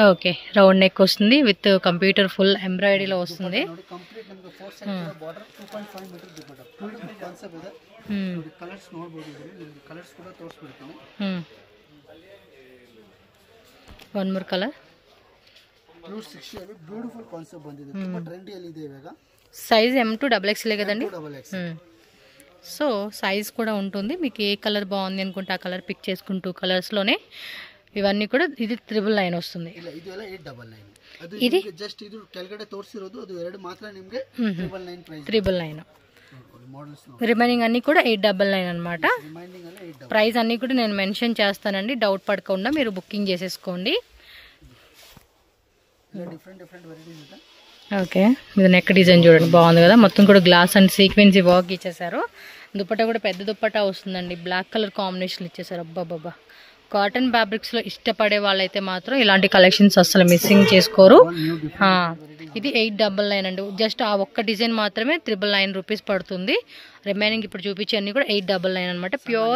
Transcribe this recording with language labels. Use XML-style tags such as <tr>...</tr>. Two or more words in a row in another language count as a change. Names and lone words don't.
<te>ఓకే</te> <en>round neck</en> <te>వస్తుంది</te> <en>with computer full embroidery</en> <te>లో వస్తుంది</te> <kn>ನೋಡಿ ಕಂಪ್ಲೀಟ್ ನಿಮಗೆ 4</kn> <en>side border</en> <kn>2.5 ಮೀಟರ್ ದುಪಟ್ಟ</kn> <en>beautiful concept</en> <kn>ಇದೆ ನೋಡಿ ಕಲರ್ಸ್ ನೋಡಬಹುದು ನಿಮಗೆ ಕಲರ್ಸ್ ಕೂಡ ತೋರಿಸ್ಬಿಡ್ತೀನಿ</kn> <en>one more color</en> <kn>ಪ್ಯೂರ್ 60 ಅಲ್ಲಿ</kn> <en>beautiful concept</en> <kn>ಬಂದಿದೆ ತುಂಬಾ ಟ್ರೆಂಡಿ ಅಲ್ಲಿ ಇದೆ ಇವಾಗ</kn> <te>సైజ్ M2 XXL కదండి XXL సో సైజ్ కూడా ఉంటుంది మీకు ఏ కలర్ బాగుంది అనుకుంటే ఆ కలర్ పిక్ చేసుకుంటూ కలర్స్ లోనే ఇవన్నీ కూడా ఇది 999 వస్తుంది</te> <kn>ಇಲ್ಲ ಇದು ಎಲ್ಲ 899 ಅದು ಇದು ಜಸ್ಟ್ ಇದು ಕೆಳಗಡೆ ತೋರಿಸಿರೋದು ಅದು ಎರಡು ಮಾತ್ರ ನಿಮಗೆ 999 ಪ್ರೈಸ್ 999</kn> <te>మోడల్స్ రిమైనింగ్ అన్ని కూడా 899 అన్నమాట రిమైనింగ్ అలా 899 ప్రైస్ అన్ని కూడా నేను మెన్షన్ చేస్తానండి డౌట్ పడకుండా మీరు బుకింగ్ చేసేసుకోండి డిఫరెంట్ వెరైటీస్ ఉంటాయి ఓకే ఇది నెక్ డిజైన్ చూడండి బాగుంది కదా మొత్తం కూడా</te> <en>glass and sequence work</en> <te>ఇచ్చేసారు దుపట్టా కూడా పెద్ద దుపట్టా వస్తుందండి</te> <en>black color combination</en> <te>ఇచ్చేసారు అబ్బాబాబా</te> <en>cotton fabrics</en> <te>లో ఇష్టపడే వాళ్ళైతే మాత్రం ఇలాంటి కలెక్షన్స్ అసలు మిస్సింగ్ చేసుకోరు ఇది 899 అండి జస్ట్ ఆ ఒక్క డిజైన్ మాత్రమే 999 రూపీస్ పడుతుంది రిమైనింగ్ ఇప్పుడు చూపించే అన్ని కూడా 899 అనమాట ప్యూర్</te>